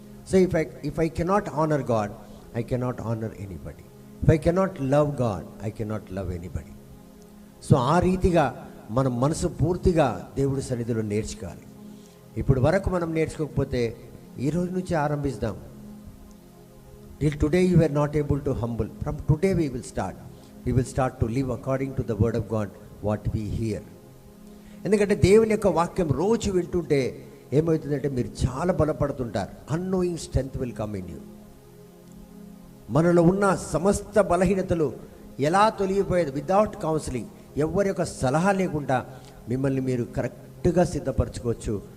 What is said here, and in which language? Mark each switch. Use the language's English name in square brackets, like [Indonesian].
[English] So if I cannot honour God, I cannot honour anybody. If I cannot love God, I cannot love anybody. [Telugu] So ఆ రీతిగా మనం మనసు పూర్తిగా దేవుడి సన్నిధిలో నేర్చుకోవాలి. ఇప్పుడు వరకు మనం నేర్చుకోకపోతే ఈ రోజు నుంచి ఆరంభిస్తాం. [English] Till today you were not able to humble. From today we will start to live according to the word of God what we hear. [Telugu] ఎందుకంటే దేవుని యొక్క వాక్యం రోజు వింటుంటే ఏమవుతుందంటే మీరు చాలా బలపడుతుంటారు. [English] Annoying strength will come in you. [Telugu] మనలో ఉన్న సమస్త బలహీనతలు ఎలా తొలగిపోయేది [English] without counselling, [Telugu] ఎవరి యొక్క సలహా లేకుండా మిమ్మల్ని మీరు కరెక్ట్గా సిద్ధపరచుకోవచ్చు.